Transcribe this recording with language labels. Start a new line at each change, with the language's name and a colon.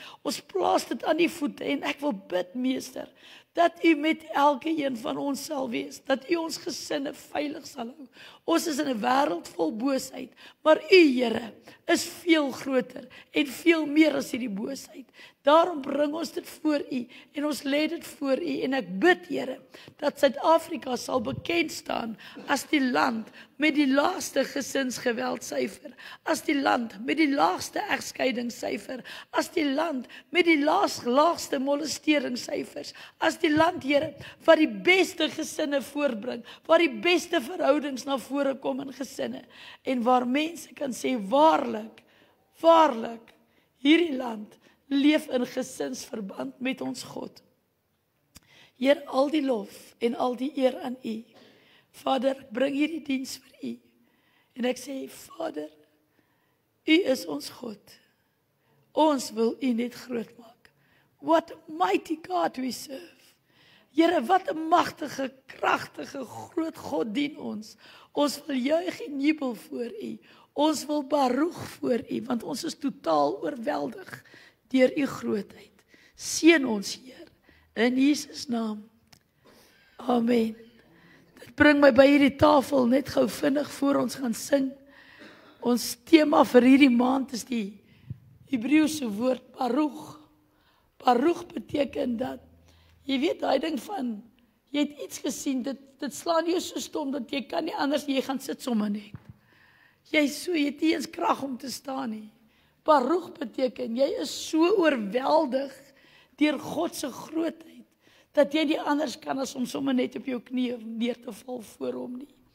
Afrikaans: Ons plaas dit aan die voete en ek wil bid, Meester, dat U met elke een van ons sal wees, dat U ons gesinne veilig sal hou. Ons is in 'n wêreld vol boosheid, maar U, Here, is veel groter en veel meer as hierdie boosheid. Daarom bring ons dit voor U en ons lê dit voor U en ek bid, Here, dat Suid-Afrika sal bekend staan as die land met die laagste gesinsgeweldsyfer, as die land met die laagste egskeidingssyfer, as die land met die laagste molesteringssyfers, as die land, Here, wat die beste gesinne voortbring, waar die beste verhoudings na vore kom in gesinne, en waar mense kan sê, waarlik, waarlik, hierdie land leef in gesinsverband met ons God. Heer, al die lof en al die eer aan U. Vader, ek bring hierdie diens vir U. En ek sê, Vader, U is ons God. Ons wil U net groot maak.
English: What a mighty God we serve.
Afrikaans: Here, wat 'n magtige, kragtige, groot God dien ons. Ons wil juig en jubel voor U. Ons wil baroeg voor U, want ons is totaal oorweldig deur U grootheid. Seën ons, Heer, in Jesus naam. Amen. Dit bring my by hierdie tafel net gou vinnig voor ons gaan sing. Ons tema vir hierdie maand is die Hebreëse woord baroeg. Baroeg beteken dat, jy weet daai ding van, jy het iets gesien, dit slaan jou so stom dat jy kan nie anders, jy gaan sit sommer net. Jy het nie eens krag om te staan nie. Baroeg beteken, jy is so oorweldig deur God se grootheid, dat jy nie anders kan as om sommer net op jou knieë neer te val voor hom nie.